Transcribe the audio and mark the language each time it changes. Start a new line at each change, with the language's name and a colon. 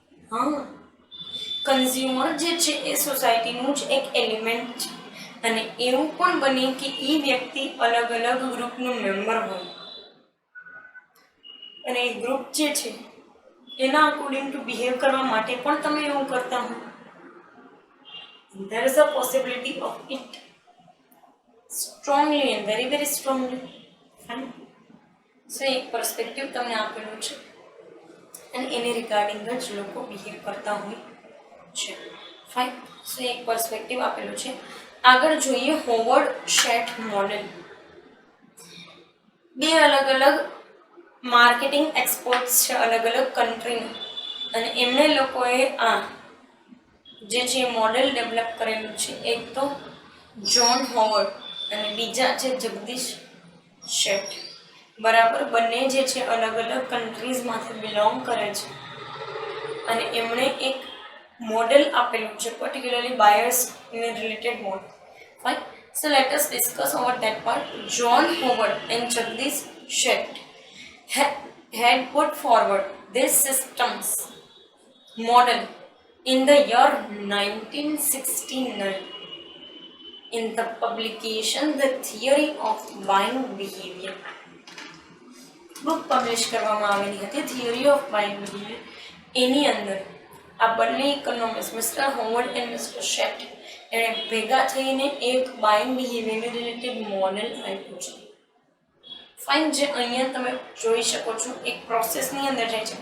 Gujarati: હા, કન્ઝ્યુમર જે છે એ સોસાયટીનું જ એક એલિમેન્ટ છે અને એવું પણ બને કે એ વ્યક્તિ અલગ અલગ ગ્રુપનું મેમ્બર હોય અને એ ગ્રુપ જે છે એના અકોર્ડિંગ ટુ બિહેવ કરવા માટે પણ તમે એવું કરતા હો.
English: there is a possibility of it strongly and very very strongly.
Gujarati: સો એક પર્સપેક્ટિવ તમને આપેલું છે અને એને રિગાર્ડિંગ જ લોકો બિહેવ કરતા હોય છે. ફાઇન. સો એક પર્સપેક્ટિવ આપેલું છે આગળ જોઈએ હોવર્ડ શેટ મોડેલ. બે અલગ અલગ માર્કેટિંગ એક્સપર્ટ્સ છે અલગ અલગ કન્ટ્રીના, અને એમણે લોકોએ આ જે છે મોડેલ ડેવલપ કરેલું છે. એક તો જ્હોન હોવર્ડ અને બીજા છે જગદીશ શેઠ. બરાબર, બંને જે છે અલગ અલગ કન્ટ્રીઝમાંથી બિલોંગ કરે છે અને એમણે એક મોડેલ આપેલું છે, particularly buyers in related model. Fine.
English: So let us discuss over that part. John Howard and Jagdish Sheth had put forward this systems model in the year 1969 in the publication The Theory of Buying Behavior.
Gujarati: Book publish કરવામાં આવેલી હતી theory of buying behaviour. એની અંદર આ બંને economist mister Howard and mister શેટ એણે ભેગા થઈને એક બાઇંગ બિહેવિયર રિલેટેડ મોડેલ આપ્યું છે. ફાઇન. જે અહીંયા તમે જોઈ શકો છો એક પ્રોસેસની અંદર જાય છે.